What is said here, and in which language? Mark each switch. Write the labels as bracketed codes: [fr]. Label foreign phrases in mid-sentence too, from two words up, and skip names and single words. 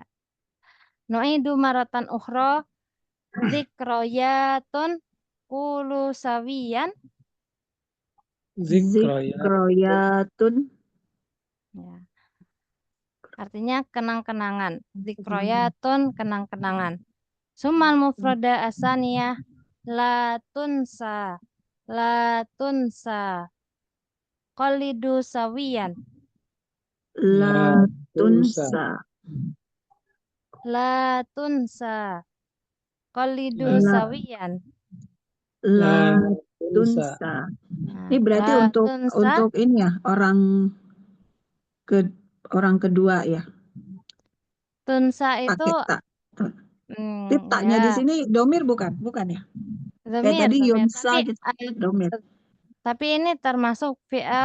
[ar] نعيد مرة أخرى ذكريات كل سويا. Zikroyatun. [id] Ya. Artinya kenang-kenangan. Zikroyatun kenang-kenangan. [ar] ثم المفردة الثانية لا تنسى. لا تنسى. قلدوا سويا. لا تنسى. لا تنسى. قلدوا La- sawiyan. La tunsa. tunsa. [id] Nah, Ini berarti [ar] la [id] untuk [ar] tunsa. [id] ini ya orang kedua ya. Tunsa itu Pakai tak. Taknya di ya sini domir bukan ya? Kayak dhamir, tadi dhamir. Yunsa gitu. Domir. Tapi ini termasuk fi'al